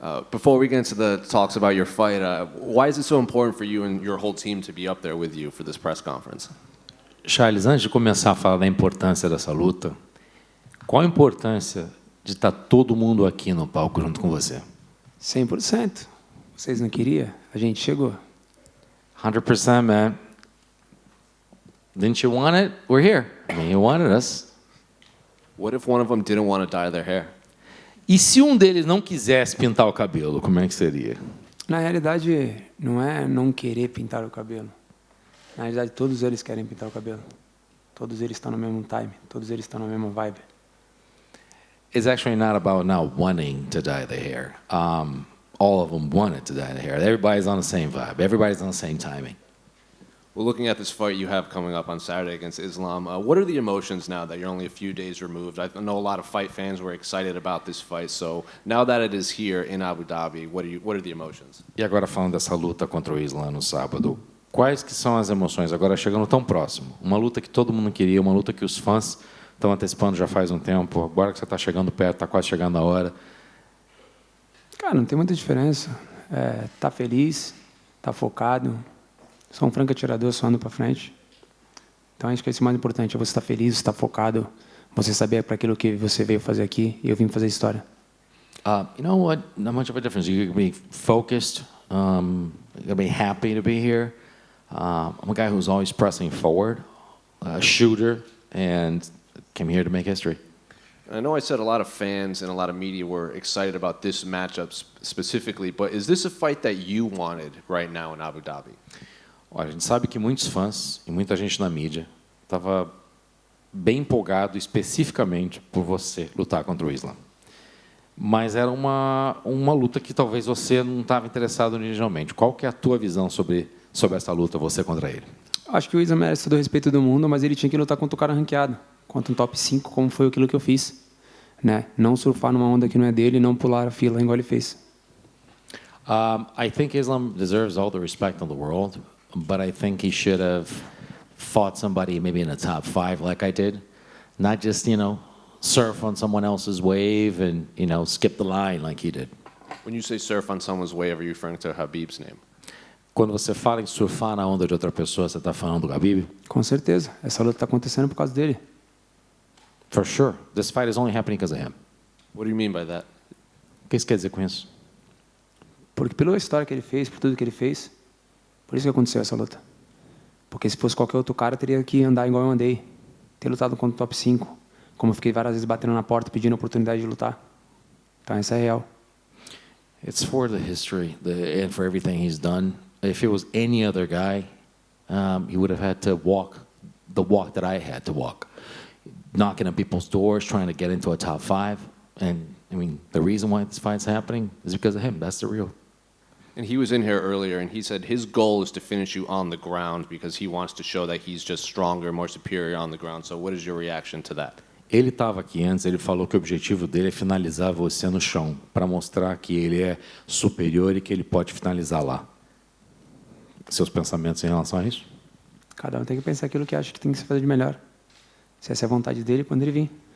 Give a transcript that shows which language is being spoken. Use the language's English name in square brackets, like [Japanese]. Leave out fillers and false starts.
[English] Before we get into the talks about your fight, why is it so important for you and your whole team to be up there with you for this press conference? [Portuguese] Charles, antes de começar a falar da importância dessa luta, qual a importância de estar todo mundo aqui no palco junto com você? 100%. Vocês não queriam? A gente chegou. [English] 100%, man. Didn't you want it? We're here. I mean, you wanted us. What if one of them didn't want to dye their hair? [Portuguese] E se um deles não quisesse pintar o cabelo, como é que seria? Na realidade, não é não querer pintar o cabelo. Na realidade, todos eles querem pintar o cabelo. Todos eles estão no mesmo time. Todos eles estão na mesma vibe. [English] It's actually not about not wanting to dye the hair. All of them wanted to dye the hair. Everybody's on the same vibe. Everybody's on the same timing. Well, looking at this fight you have coming up on Saturday against Islam, what are the emotions now that you're only a few days removed? I know a lot of fight fans were excited about this fight, so now that it is here in Abu Dhabi, what are the emotions? [Portuguese] E agora falando dessa luta contra o Islam no sábado, quais que são as emoções agora chegando tão próximo? Uma luta que todo mundo queria, uma luta que os fãs estão antecipando já faz um tempo, agora que você está chegando perto, está quase chegando a hora. Cara, não tem muita diferença. Tá feliz, tá focado. Sou um franco atirador, só ando para frente. Então, acho que isso é o mais importante. É você estar feliz, estar focado. Você saber para aquilo que você veio fazer aqui. E eu vim fazer história. [English] You know what? Not much of a difference. You can be focused. You can be happy to be here. I'm a guy who's always pressing forward, a shooter, and came here to make history. I know I said a lot of fans and a lot of media were excited about this matchup specifically, but is this a fight that you wanted right now in Abu Dhabi? [Portuguese] Olha, a gente sabe que muitos fãs e muita gente na mídia estava bem empolgado especificamente por você lutar contra o Islam. Mas era uma luta que talvez você não estava interessado originalmente. Qual que é a tua visão sobre essa luta, você contra ele? Acho que o Islam merece todo o respeito do mundo, mas ele tinha que lutar contra o cara ranqueado. Contra um top 5, como foi aquilo que eu fiz. Né? Não surfar numa onda que não é dele e não pular a fila igual ele fez. [English] I think Islam deserves all the respect in the world, but I think he should have fought somebody maybe in the top 5 like I did. Not just, surf on someone else's wave and, skip the line like he did. When you say surf on someone's wave, are you referring to Habib's name? [Portuguese] Quando você fala em surfar na onda de outra pessoa, você está falando do Habib? Com certeza. Essa luta está acontecendo por causa dele. [English] For sure. This fight is only happening because of him. What do you mean by that? [Portuguese] O que você quer dizer com isso? Porque pela história que ele fez, por tudo que ele fez, por isso que aconteceu essa luta. Porque se fosse qualquer outro cara, teria que andar igual eu andei. Ter lutado contra o top 5. Como eu fiquei várias vezes batendo na porta, pedindo a oportunidade de lutar. Então, essa é real. [English] It's for the history and for everything he's done. If it was any other guy, he would have had to walk the walk that I had to walk. Knocking on people's doors, trying to get into a top 5. And, the reason why this fight's happening is because of him. That's the real. And he was in here earlier, and he said his goal is to finish you on the ground because he wants to show that he's just stronger, more superior on the ground. So what is your reaction to that? [Portuguese] Ele estava aqui antes, ele falou que o objetivo dele é finalizar você no chão, para mostrar que ele é superior e que ele pode finalizar lá. Seus pensamentos em relação a isso? Cada um tem que pensar aquilo que acha que tem que se fazer de melhor. Se essa é a vontade dele, quando ele vir.